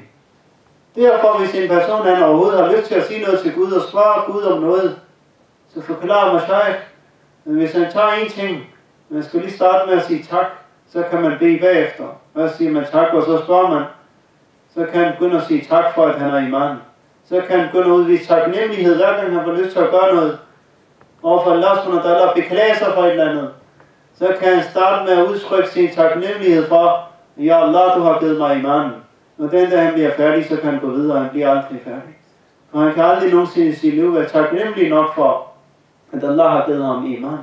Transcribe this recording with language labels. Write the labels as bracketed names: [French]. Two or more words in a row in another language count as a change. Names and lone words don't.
[Danish] Derfor, hvis en person han overhovedet har lyst til at sige noget til Gud og spørge Gud om noget, så forklarer Mashaykh, men hvis han tager en ting, man skal lige starte med at sige tak, så kan man bede bagefter. Og så siger man tak, og så spørger man, så kan han begynde at sige tak for, at han er iman. Så kan han begynde at udvise taknemmelighed, hver gang han får lyst til at gøre noget. Og for Allah [Arabic] سبحانه وتعالى [Danish] beklager sig for et eller andet. Så kan han starte med at udtrykke sin taknemmelighed for, ja Allah, du har givet mig iman. Og den dag han bliver færdig, så kan han gå videre, og han bliver aldrig færdig. For han kan aldrig nogensinde i sit liv være taknemmelig nok for, at Allah har givet ham iman.